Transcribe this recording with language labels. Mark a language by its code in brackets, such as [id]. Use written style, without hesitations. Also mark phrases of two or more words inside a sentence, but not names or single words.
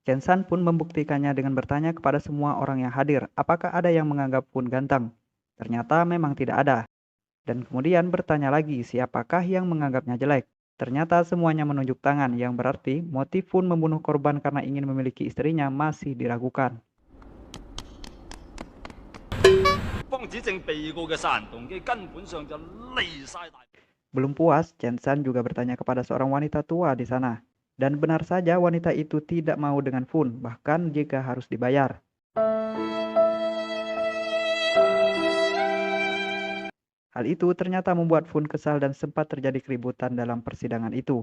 [id] Chen San pun membuktikannya dengan bertanya kepada semua orang yang hadir, apakah ada yang menganggap Fun ganteng. Ternyata memang tidak ada. Dan kemudian bertanya lagi siapakah yang menganggapnya jelek. Ternyata semuanya menunjuk tangan yang berarti motif Fun membunuh korban karena ingin memiliki istrinya masih diragukan. [yue] 幫指證被告嘅殺人動機根本上就離晒大。 [id] Belum puas, Chen San juga bertanya kepada seorang wanita tua di sana. Dan benar saja wanita itu tidak mau dengan Fun, bahkan jika harus dibayar. Hal itu ternyata membuat Fun kesal dan sempat terjadi keributan dalam persidangan itu.